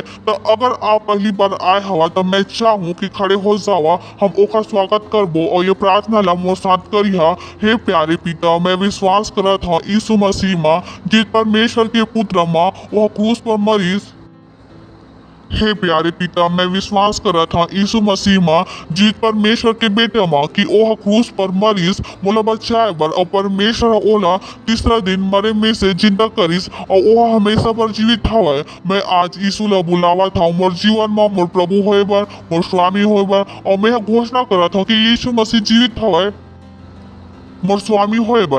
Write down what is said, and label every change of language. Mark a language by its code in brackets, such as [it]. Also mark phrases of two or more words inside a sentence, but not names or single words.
[hne] तो अगर आप पहली बार आए हवा तो मैं चाहूँ कि खड़े हो जावा, हम ओका स्वागत करबो और ये प्रार्थना ला मोर साथ करिहा। हे प्यारे पिता, मैं विश्वास करत हूँ यीशु मसीह माँ, जिस परमेश्वर के पुत्र माँ वह क्रूस पर मरीज। हे प्यारे पिता, मैं विश्वास करत हूँ यीशु मसीह माँ, जीत परमेश्वर के बेटे माँ कि ओह क्रूस पर मरीज मोला बचाए बर और परमेश्वर ओला तीसरा दिन मरे में से जिंदा करिस और ओह हमेशा पर जीवित हवे। मैं आज यीशु ला बुलावत हूँ मोर जीवन में मोर प्रभु होए बर, मोर स्वामी होए बर, और मैं घोषणा करत हूँ कि यीशु मसीह जीवित हवे मोर स्वामी होए बर।